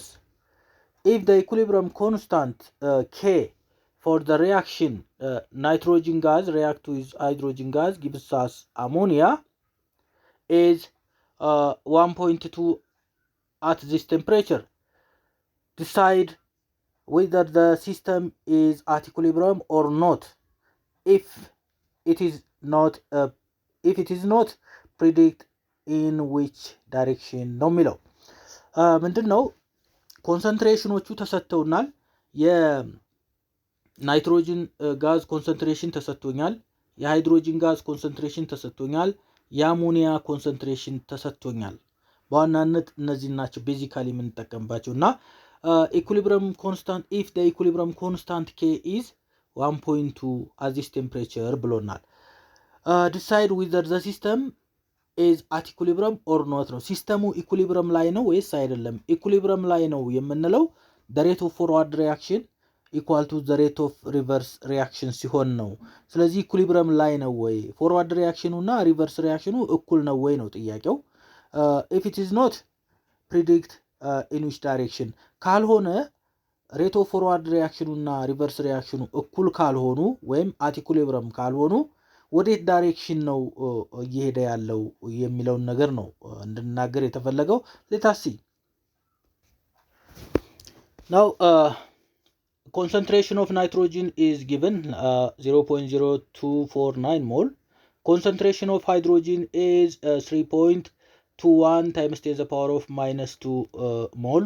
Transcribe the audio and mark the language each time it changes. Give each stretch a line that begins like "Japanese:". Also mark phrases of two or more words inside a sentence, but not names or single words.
English: If the equilibrium constant K for the reaction nitrogen gas react with hydrogen gas gives us ammonia is 1.2 at this temperature. Decide whether the system is at equilibrium or not. If it is not, predict in which direction
Amharic: ነው የሚለው። ምንድን ነው ኮንሰንትሬሽኖቹ ተሰጥተውናል። የናይትሮጅን ጋዝ ኮንሰንትሬሽን ተሰጥቶኛል። የሃይድሮጅን ጋዝ ኮንሰንትሬሽን ተሰጥቶኛል። የአሞኒያ ኮንሰንትሬሽን ተሰጥቶኛል። በዋናነት እነዚህ ናቸው ቤዚካሊ የምንጠቀምባቸው እና
English: equilibrium constant, if the equilibrium constant K is 1.2 at this temperature
Amharic: ብሎናል።
English: decide whether the system is at equilibrium or not
Amharic: ነው። ሲስተሙ ኢኩሊብረም ላይ ነው ወይስ አይደለም? ኢኩሊብረም ላይ ነው የምንለው
English: the rate of forward reaction equal to the rate of reverse reaction
Amharic: ሲሆን ነው። ስለዚህ ኢኩሊብረም ላይ ነው ወይ
English: forward reaction
Amharic: እና
English: reverse reaction
Amharic: እኩል ነው ወይ ነው ጥያቄው።
English: if it is not, predict in which direction
Amharic: ካልሆነ
English: rate of forward reaction
Amharic: እና
English: reverse reaction
Amharic: እኩል ካልሆኑ ወይም
English: at equilibrium
Amharic: ካልሆኑ ወዴት ዳይሬክሽን ነው እየሄደ ያለው የሚለውን ነገር ነው እንድናገር የተፈለገው።
English: ሌታሲ now concentration of nitrogen is given 0.0249 mole. Concentration of hydrogen is 3.21 times 10 to the power of minus 2 mole.